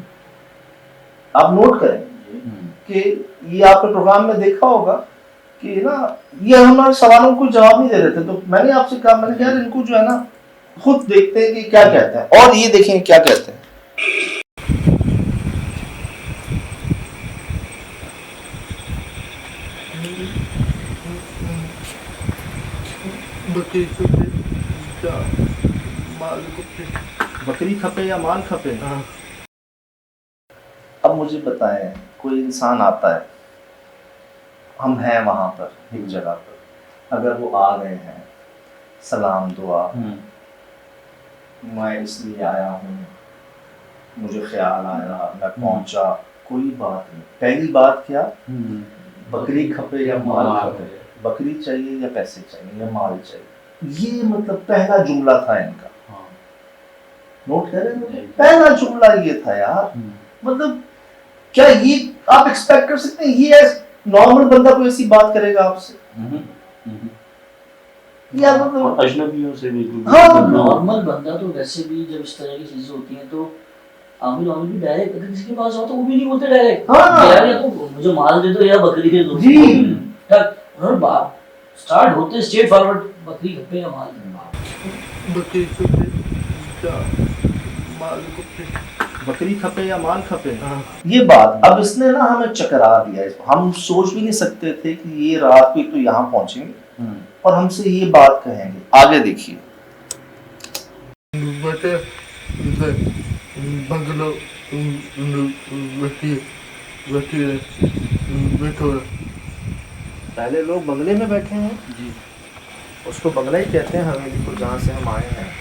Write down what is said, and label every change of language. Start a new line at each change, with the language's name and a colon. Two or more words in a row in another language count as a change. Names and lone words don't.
Urdu: آپ نوٹ کریں کہ یہ آپ نے پروگرام میں دیکھا ہوگا کہ نا یہ ہمارے سوالوں کو جواب نہیں دے رہے تھے، تو میں نے آپ سے کہا، میں نے کہا یار ان کو جو ہے نا خود دیکھتے ہیں کہ کیا کہتے ہیں، اور یہ دیکھیں کیا کہتے ہیں.
Sindhi: बकरी खपे या माल खपे।
Urdu: اب مجھے بتائیں، کوئی انسان آتا ہے، ہم ہیں وہاں پر ایک جگہ پر، اگر وہ آ گئے ہیں، سلام دعا، میں اس لیے آیا ہوں، مجھے خیال آیا، میں پہنچا، کوئی بات نہیں. پہلی بات کیا,
Sindhi: बकरी खपे या माल खपे,
Urdu: بکری چاہیے یا پیسے چاہیے یا مال چاہیے، یہ مطلب پہلا جملہ تھا ان کا. نوٹ کریں، پہلا جملہ یہ تھا یار. مطلب کیا یہ آپ ایکسپیکٹ کر سکتے ہیں یہ نارمل بندہ کوئی ایسی بات کرے گا آپ سے? یار مطلب اجنبیوں سے بھی हाँ, نارمل بندہ تو ویسے بھی جب اس طرح کی چیزیں ہوتی ہیں تو امیر امیر بھی ڈائریکٹ اگر کسی کے پاس ہو تو وہ بھی نہیں بولتے ڈائریکٹ, हाँ। یار یا تو مجھے مال دے دو یا بکری دے دو जी। اُنہوں نے بات سٹارٹ ہوتے
English: straight forward,
Sindhi: बकरी खपे या माल, बकरी खपे या माल खपे,
Urdu: یہ بات اب اس نے نا ہمیں چکرا دیا. ہم سوچ بھی نہیں سکتے تھے کہ یہ رات کو تو یہاں پہنچیں گے اور ہم سے یہ بات کہیں گے. آگے دیکھیے, बंगलो پہلے لوگ بنگلے میں بیٹھے ہیں جی، اس کو بنگلہ ہی کہتے ہیں حویلی کو جہاں سے ہم آئے ہیں.